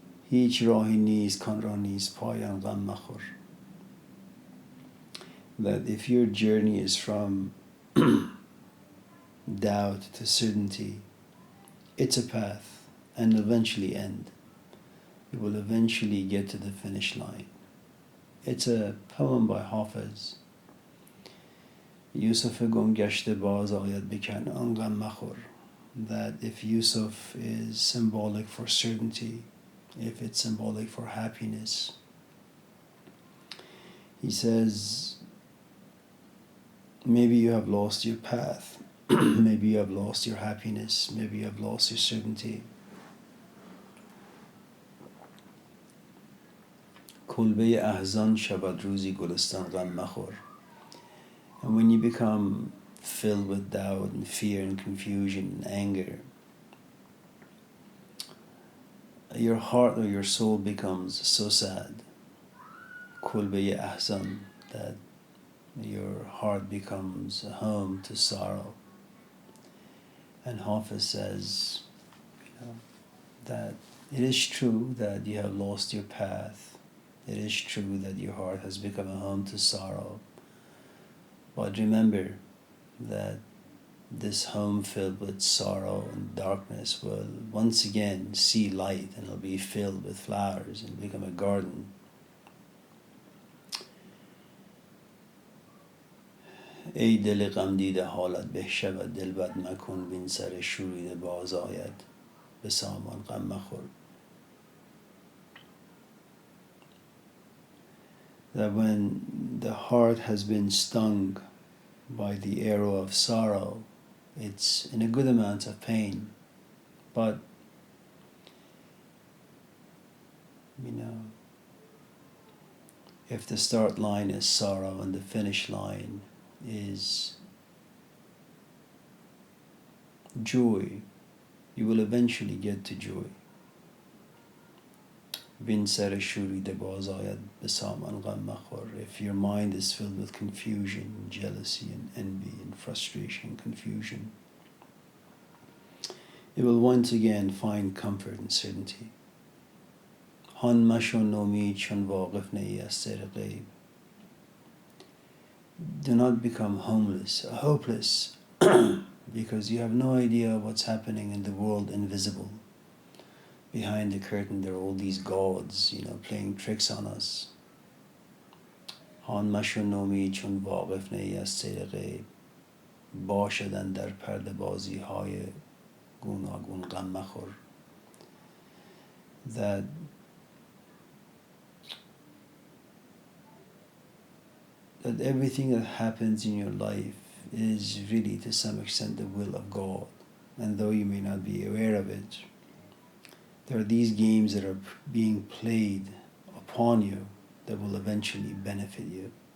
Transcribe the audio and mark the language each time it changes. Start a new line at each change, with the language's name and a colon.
Persian: هیچ راهی نیست کان را نیست پایان غم مخور.
English: That if your journey is from doubt to certainty, it's a path and eventually end. You will eventually get to the finish line. It's a poem by Hafiz.
Persian: Yusuf گم گشته باز آید بکن آن غم مخور.
English: That if Yusuf is symbolic for certainty, if it's symbolic for happiness, he says, maybe you have lost your path, maybe you have lost your happiness, maybe you have lost your certainty.
Persian: کلبه احزان شود روزی گلستان غم مخور.
English: And when you become filled with doubt and fear and confusion and anger, your heart or your soul becomes so sad.
Persian: Kulbe ahzan,
English: that your heart becomes a home to sorrow. And Hafiz says, that it is true that you have lost your path. It is true that your heart has become a home to sorrow. But remember that this home filled with sorrow and darkness will once again see light, and it'll be filled with flowers and become a garden.
Persian: ای دل غم دیده حالت به شود دل بد مکن بین سر شوریده باز آید به سامان غم مخور.
English: That when the heart has been stung by the arrow of sorrow, it's in a good amount of pain, but if the start line is sorrow and the finish line is joy, you will eventually get to joy.
Persian: بین سر شوریده باز آید به سامان غم مخور.
English: If your mind is filled with confusion, jealousy and envy and frustration, confusion, it will once again find comfort and certainty.
Persian: هان مشو نومید چون واقف نی از سر غیب.
English: Do not become hopeless, because you have no idea what's happening in the world invisible. Behind the curtain there are all these gods, playing tricks on us.
Persian: هان مشو نومید چون واقف نی از سر غیب. باشدن در پرده بازی های گوناگون غم مخور.
English: That everything that happens in your life is really to some extent the will of God. And though you may not be aware of it, there are these games that are being played upon you that will eventually benefit you.